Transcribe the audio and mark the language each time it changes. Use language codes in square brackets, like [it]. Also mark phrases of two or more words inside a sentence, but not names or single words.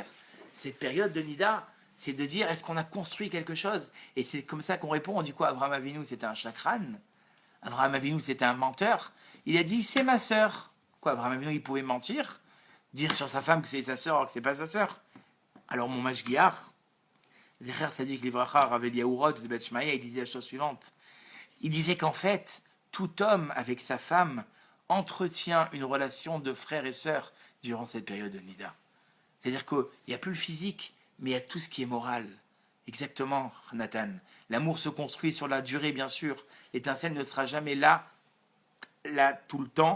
[fr] Cette période de Nida, c'est de dire, est-ce qu'on a construit quelque chose? Et c'est comme ça qu'on répond, on dit quoi? Abraham Avinu, c'était un chakran. Abraham Avinu, c'était un menteur. Il a dit, c'est ma sœur. Quoi, Abraham Avinu, il pouvait mentir, dire sur sa femme que c'est sa sœur alors que c'est pas sa sœur. Alors mon mashgiach, [he] זכר צדיק לברכה, [fr] Rav Eliyahu Rotz de Bet Shmaya, il disait la chose suivante. Il disait qu'en fait, tout homme avec sa femme entretient une relation de frère et sœur durant cette période de Nida. C'est-à-dire qu'il n'y a plus le physique, mais il y a tout ce qui est moral. Exactement, Nathan. L'amour se construit sur la durée, bien sûr. L'étincelle ne sera jamais là tout le temps.